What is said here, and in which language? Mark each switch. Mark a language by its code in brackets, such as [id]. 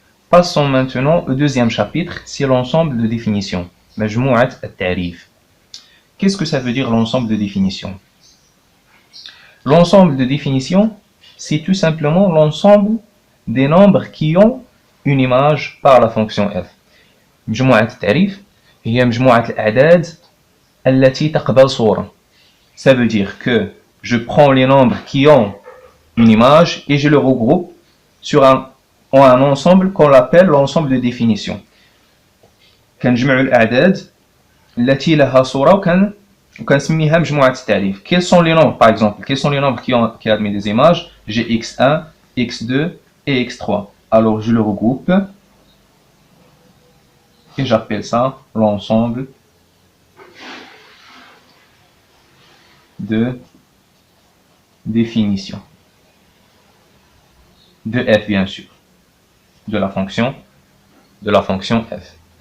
[fr] Passons maintenant au deuxième chapitre, c'est l'ensemble de définitions. [ar] مجموعة التعريف. [fr] Qu'est-ce que ça veut dire l'ensemble de définitions? L'ensemble de définitions, c'est tout simplement l'ensemble des nombres qui ont une image par la fonction f. [ar] مجموعة التعريف هي مجموعة الأعداد التي تقبل صورة. [fr] Ça veut dire que je prends les nombres qui ont une image et je le regroupe en un ensemble qu'on appelle l'ensemble de définition. [ar] كنجمعوا الأعداد التي لها صورة وكنسميها مجموعة التعريف. [fr] Quels sont les nombres par exemple? Quels sont les nombres qui admettent des images? J'ai x1, x2 et x3. Alors je le regroupe et j'appelle ça l'ensemble de définition de f bien sûr, de la fonction f.